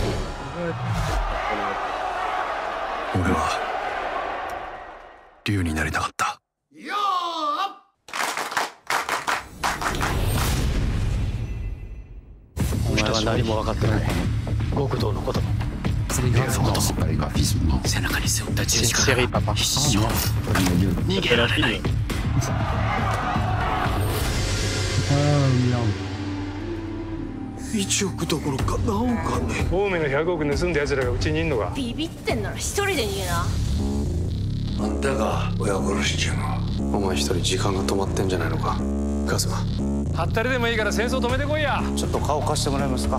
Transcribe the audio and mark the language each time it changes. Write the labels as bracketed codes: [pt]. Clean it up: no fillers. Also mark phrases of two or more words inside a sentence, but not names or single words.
[fr] C'est les graphismes. Non, c'est pas les graphismes. Non. C'est une série, papa. Oh, non. Oh, merde. [ja] 1 億どころか何億あんねん。青梅の100億盗んだ奴らがうちにいんのか。ビビってんなら一人で逃げな。あんたが親殺しちゅうの。お前一人時間が止まってんじゃないのか。カズマ。はったりでもいいから戦争止めてこいや。ちょっと顔貸してもらえますか。